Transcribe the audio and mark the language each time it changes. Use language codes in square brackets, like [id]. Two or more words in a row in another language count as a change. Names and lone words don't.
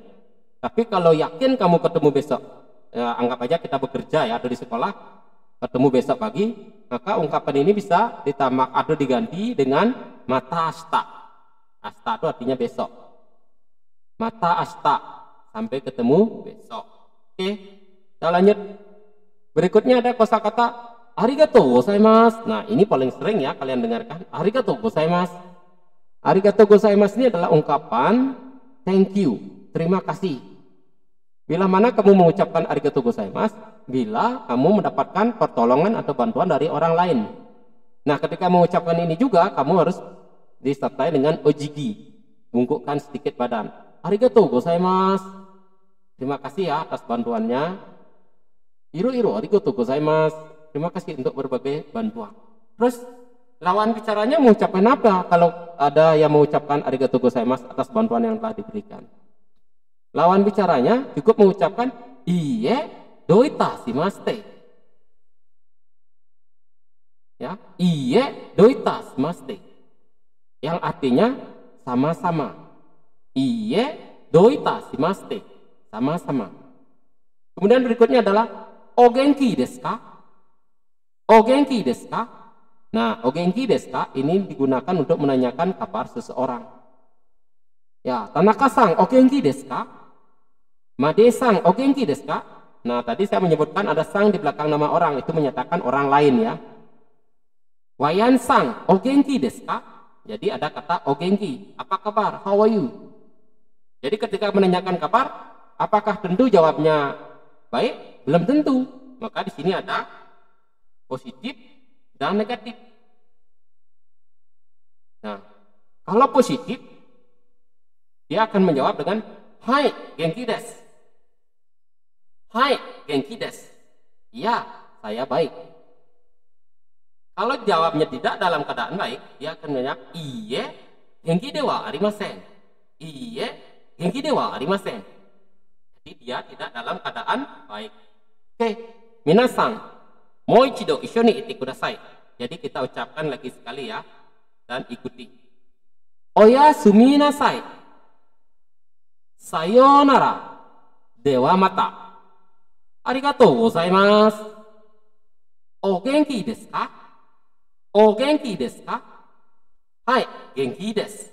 [id] Tapi kalau yakin kamu ketemu besok, ya, anggap aja kita bekerja ya, atau di sekolah, ketemu besok pagi, maka ungkapan ini bisa ditambah atau diganti dengan [ja] またあした. [id] Asta itu artinya besok. [ja] またあした, [id] sampai ketemu besok. Oke, kita lanjut. Berikutnya ada kosakata [ja] ありがとうございます. [id] Nah, ini paling sering ya kalian dengarkan. [ja] ありがとうございます. ありがとうございます [id] ini adalah ungkapan [en] thank you, [id] terima kasih. Bila mana kamu mengucapkan [ja] ありがとうございます? [id] Bila kamu mendapatkan pertolongan atau bantuan dari orang lain. Nah, ketika mengucapkan ini juga kamu harus disertai dengan ojigi, bungkukkan sedikit badan. [ja] ありがとうございます. [id] Terima kasih ya atas bantuannya. [ja] 色ありがとうございます. [id] Terima kasih untuk berbagai bantuan. Terus lawan bicaranya mengucapkan apa kalau ada yang mengucapkan [ja] ありがとうございます [id] atas bantuan yang telah diberikan? Lawan bicaranya cukup mengucapkan [ja] いいえどういたしまして. Ya, いいえどういたしまして. [id] Yang artinya sama-sama. [ja] いいえどういたしまして. [id] Sama-sama. Kemudian berikutnya adalah [ja] お元気ですか? お元気ですか? [id] Nah, [ja] お元気ですか [id] ini digunakan untuk menanyakan kabar seseorang. Ya, [ja] 田中さんお元気ですか? Madeさんお元気ですか? [id] Nah, tadi saya menyebutkan ada sang di belakang nama orang, itu menyatakan orang lain ya. [ja] Wayanさんお元気ですか? [id] Jadi ada kata ogenki, apa kabar? [en] How are you? [id] Jadi ketika menanyakan kabar, apakah tentu jawabnya baik? Belum tentu. Maka di sini ada positif dan negatif. Nah, kalau positif, dia akan menjawab dengan [ja] はい元気です. はい元気です. [id] Ya, saya baik. Kalau jawabnya tidak dalam keadaan baik, dia akan menjawab [ja] いいえ元気ではありません. いいえ元気ではありません. [id] Jadi dia tidak dalam keadaan baik. Oke, [ja] 皆さん、もう一度一緒に言ってください. [id] Jadi kita ucapkan lagi sekali ya, dan ikuti. [ja] おやすみなさい. さよなら。ではまた. ありがとうございます。お元気ですか? お元気ですか？はい、元気です.